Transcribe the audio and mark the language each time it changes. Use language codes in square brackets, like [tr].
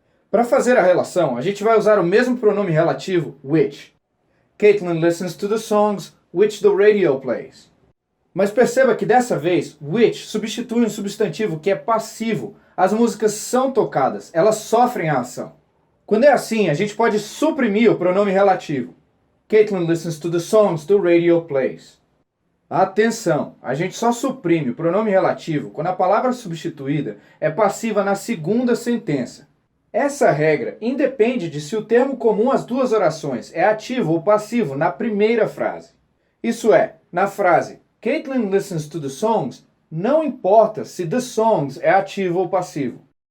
[pt] Para fazer a relação, a gente vai usar o mesmo pronome relativo, which. [en] Caitlin listens to the songs which the radio plays. [pt] Mas perceba que dessa vez, which substitui um substantivo que é passivo. As músicas são tocadas, elas sofrem a ação. Quando é assim, a gente pode suprimir o pronome relativo. [en] Caitlin listens to the songs the radio plays. [pt] Atenção, a gente só suprime o pronome relativo quando a palavra substituída é passiva na segunda sentença. Essa regra independe de se o termo comum às duas orações é ativo ou passivo na primeira frase. Isso é, na frase [en] Caitlin listens to the songs, [pt] não importa se the songs é ativo ou passivo.